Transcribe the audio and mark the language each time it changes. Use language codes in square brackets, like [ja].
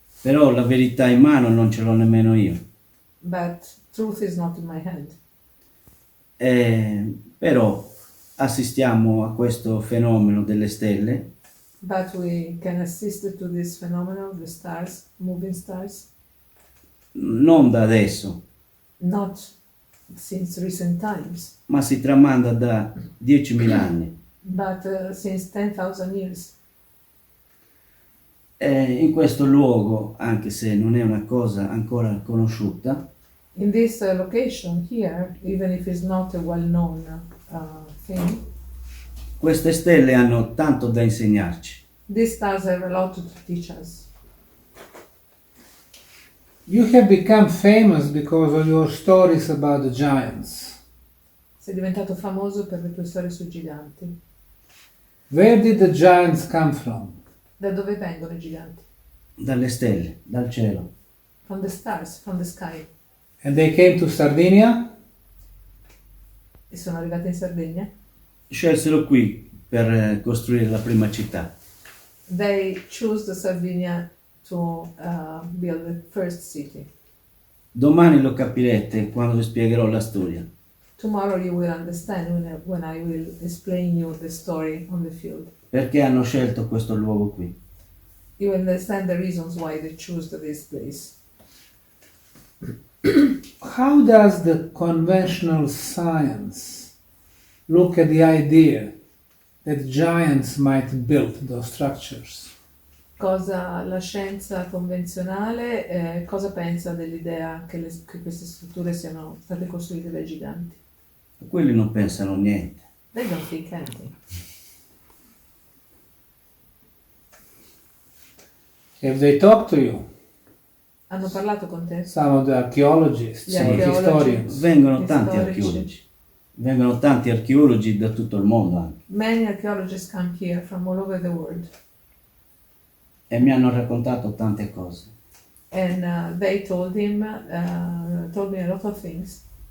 [it] però la verità in mano non ce l'ho nemmeno io. [en] but truth is not in my hand. [it] Però assistiamo a questo fenomeno delle stelle [en] But we can assist to this phenomenon, the stars, moving stars, [it] non da adesso, [en] not since recent times, [it] ma si tramanda da 10.000 anni. [en] but since 10,000 years. [it] In questo luogo, anche se non è una cosa ancora conosciuta, [en] In this location here, even if it's not a well-known thing, [it] queste stelle hanno tanto da insegnarci. [en] These stars have a lot to teach us. You have become famous because of your stories about the giants. [it] Sei diventato famoso per le tue storie sui giganti. [en] Where did the giants come from? [it] Da dove vengono i giganti? Dalle stelle, dal cielo. [en] From the stars, from the sky. And they came to Sardinia? [it] E sono arrivati in Sardegna. Scelsero qui per costruire la prima città. [en] They chose the Sardinia to build the first city. [it] Domani lo capirete quando vi spiegherò la storia. [en] Tomorrow you will understand when I will explain you the story on the field. [it] Perché hanno scelto questo luogo qui. [en] You will understand the reasons why they chose this place. How does the conventional science look at the idea that giants might build those structures? [it] Cosa la scienza convenzionale, cosa pensa dell'idea che queste strutture siano state costruite dai giganti? Quelli non pensano niente. [en] They don't think anything. Have they talked to you? [it] Hanno parlato con te? [en] Some of the archaeologists, [it] Gli [en] some [it] archeologi. [en] historians. [it] Vengono tanti Storici. archeologi. Vengono tanti archeologi da tutto il mondo anche. [en] Many archaeologists come here from all over the world. [it] E mi hanno raccontato tante cose. [en] And they told me a lot of things.